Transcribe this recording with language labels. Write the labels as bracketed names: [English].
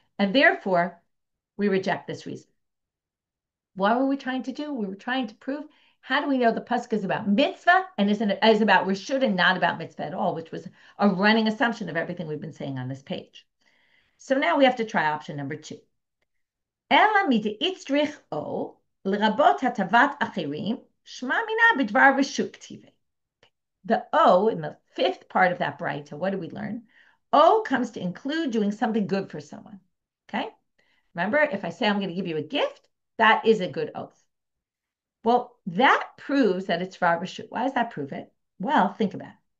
[English] And therefore we reject this reason. What were we trying to do? We were trying to prove, how do we know the pasuk is about mitzvah and is about reshut and not about mitzvah at all, which was a running assumption of everything we've been saying on this page. So now we have to try option number 2. [Aramaic] אלא מדאיצטריך או לרבות הטבת אחרים, שמע מינה בדבר רשות כתיבי. [English] The O in the fifth part of that braita, what do we learn? O comes to include doing something good for someone. Okay? Remember, if I say I'm going to give you a gift, that is a good oath. Well, that proves that it's Farber. Why does that prove it? Well, think about it.